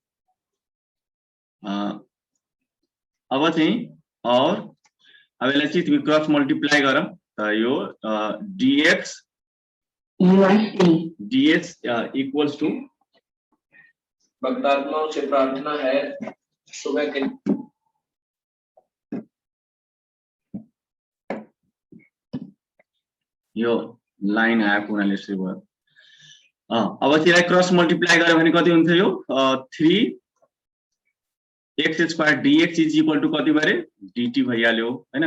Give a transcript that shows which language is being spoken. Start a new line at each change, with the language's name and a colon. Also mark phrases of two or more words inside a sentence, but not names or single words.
Nepali: अब चाहिँ और अब यसलाई चाहिँ तिमी
English: cross multiply
Nepali: गर त यो
English: dx equals to
Hindi: भक्तात्माओं से प्रार्थना है सुबह के
Nepali: यो लाइन आएको हुनाले यसरी भयो। अब त्यसलाई
English: cross multiply
Nepali: गर्यो भने कति हुन्छ यो
English: 3x² dx is equal to
Nepali: कति भयो रे dt भइहाल्यो हैन।